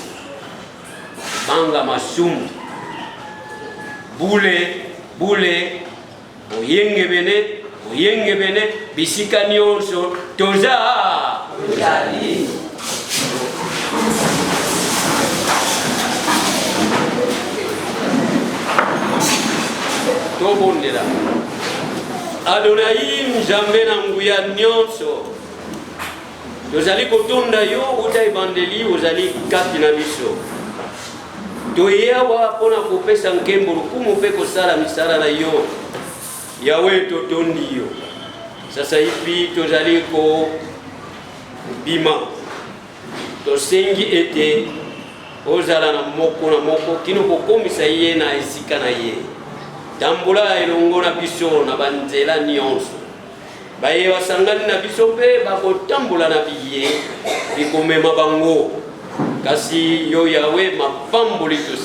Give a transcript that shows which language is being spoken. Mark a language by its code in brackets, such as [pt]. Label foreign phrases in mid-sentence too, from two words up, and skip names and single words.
[ln] banga masumu bule oyengebene bisika nyonso tozali tobondela Adonai Nzambe na nguya nyonso tozali kotonda yo uta ebandeli ozali kati na biso toyeawa mpona kopesa nkembo lukumu mpe kosala misala na yo yawe totondi yo [sw] sasa hivi [ln] tozali kobima tosengi ete ozala na moko kino kokomisa ye na esika na ye tambola elongo na biso na banzela nyonso baye basangani na biso mpe bakotambola na biye bikomema bango kasi yo yawe mapamboli